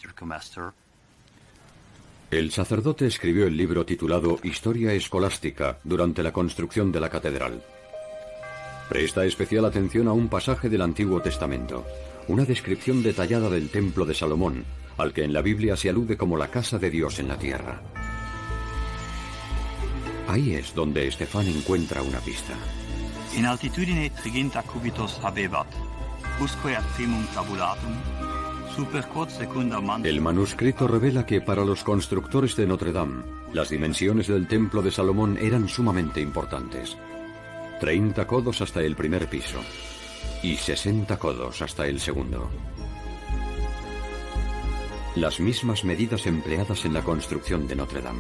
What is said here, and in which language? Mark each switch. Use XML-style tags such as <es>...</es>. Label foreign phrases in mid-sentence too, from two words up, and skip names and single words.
<es>El sacerdote escribió el libro titulado Historia Escolástica durante la construcción de la catedral. Presta especial atención a un pasaje del Antiguo Testamento, una descripción detallada del Templo de Salomón, al que en la Biblia se alude como la casa de Dios en la tierra. Ahí es donde Stéphane encuentra una pista.</es> <la>In altitudine triginta cubitos habebat, usque ad primum tabulatum, super quod secunda mantum.</la> <es>El manuscrito revela que para los constructores de Notre Dame, las dimensiones del Templo de Salomón eran sumamente importantes. 30 codos hasta el primer piso y 60 codos hasta el segundo. Las mismas medidas empleadas en la construcción de Notre Dame.</es>